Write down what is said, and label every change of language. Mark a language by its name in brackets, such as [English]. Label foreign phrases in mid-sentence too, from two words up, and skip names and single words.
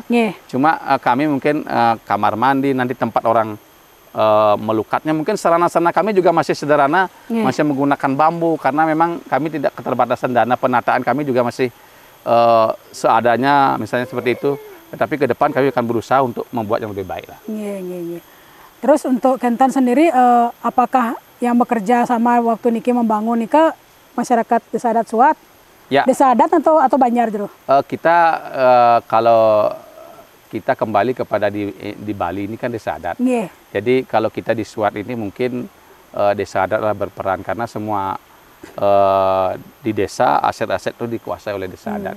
[Indonesian] Cuma kami mungkin kamar mandi, nanti tempat orang melukatnya, mungkin sarana-sarana kami juga masih sederhana, masih menggunakan bambu, karena memang kami tidak keterbatasan dana, penataan kami juga masih seadanya, misalnya seperti itu. Tetapi ke depan kami akan berusaha untuk membuat yang lebih baik lah. Terus untuk Kentan sendiri, apakah yang bekerja sama waktu niki membangun nika masyarakat Desa Adat Suat? Ya. Desa Adat atau Banjar dulu? Kita kalau kita kembali kepada di Bali ini kan Desa Adat. Jadi kalau kita di Suat ini mungkin Desa Adat lah berperan, karena semua di desa aset-aset itu dikuasai oleh Desa Adat.